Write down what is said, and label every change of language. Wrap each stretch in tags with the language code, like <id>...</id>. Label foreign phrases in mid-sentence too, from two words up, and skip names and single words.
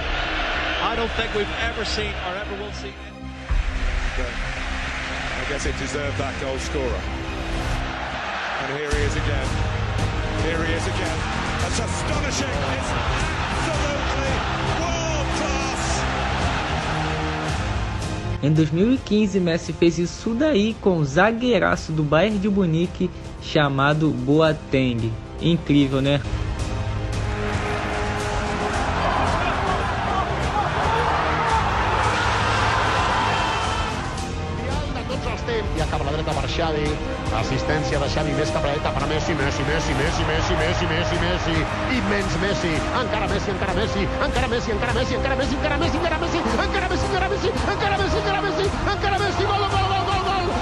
<en>I don't think we've ever seen or ever will see. I guess it deserved that goal scorer. And here he is again. Here he is again. That's astonishing. It's absolutely world class.</en> <pt>Em 2015, Messi fez isso daí com o zagueiraço do Bayern de Munique chamado Boateng. Incrível, né?</pt> <ca>I acaba la dreta per Xavi, assistència de Xavi més cap a la dreta per Messi, Messi, immens Messi, encara Messi, encara Messi, encara Messi, encara Messi, encara Messi, encara Messi, encara Messi, encara Messi, encara Messi, encara Messi, encara Messi, encara Messi, gol, gol, gol, gol, gol,</ca>